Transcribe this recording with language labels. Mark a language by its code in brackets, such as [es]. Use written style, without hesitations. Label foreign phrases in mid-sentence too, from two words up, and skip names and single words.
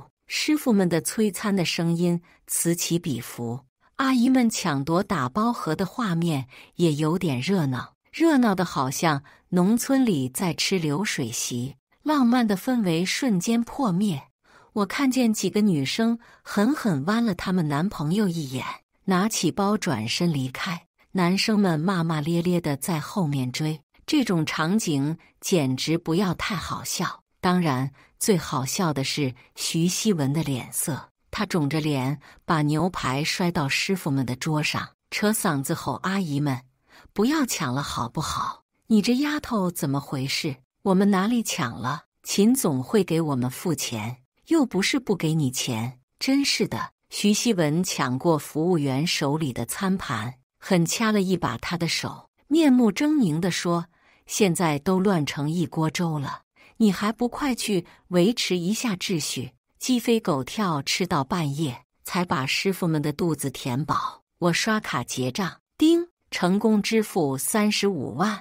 [zh] 師傅們的催餐的聲音此起彼伏，阿姨們搶奪打包盒的畫面也有點熱鬧，熱鬧的好像農村裡在吃流水席，浪漫的氛圍瞬間破滅。我看見幾個女生狠狠剜了她們男朋友一眼，拿起包轉身離開，男生們罵罵咧咧地在後面追。這種場景簡直不要太好笑。當然，最好笑的是徐希文的臉色，他腫着臉把牛排摔到師傅們的桌上，扯嗓子吼：阿姨們，不要搶了好不好？你這丫頭怎麼回事？我們哪裡搶了？秦總會給我們付錢，又不是不給你錢。真是的。徐希文搶過服務員手裡的餐盤，狠掐了一把他的手，面目猙獰地說：現在都亂成一鍋粥了，你還不快去維持一下秩序？雞飛狗跳吃到半夜，才把師傅們的肚子填飽。我刷卡結賬，叮，成功支付35萬。